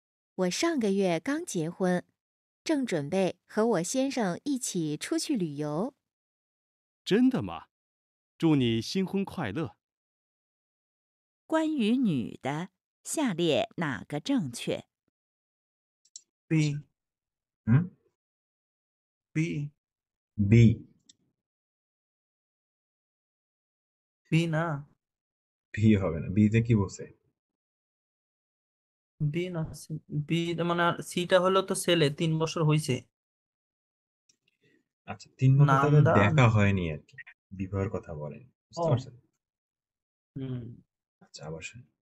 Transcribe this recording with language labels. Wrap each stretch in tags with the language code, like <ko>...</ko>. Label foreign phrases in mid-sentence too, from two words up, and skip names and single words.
<zh>我上个月刚结婚， 正准备和我先生一起出去旅游。真的吗？祝你新婚快乐。关于女的，下列哪个正确？ B</zh> <bn>হুম B বি B না ভি হবে না, বিতে কি বলছে? B না B মানে সিটা হলো তো ছেলে 3 বছর হয়েছে আচ্ছা 3 বছর তাদের নান্দা দেখা হয়নি আর কি, বিবাহের কথা বলেন, বুঝতে ও পারছেন? হুম আচ্ছা আবার শুনি।</bn>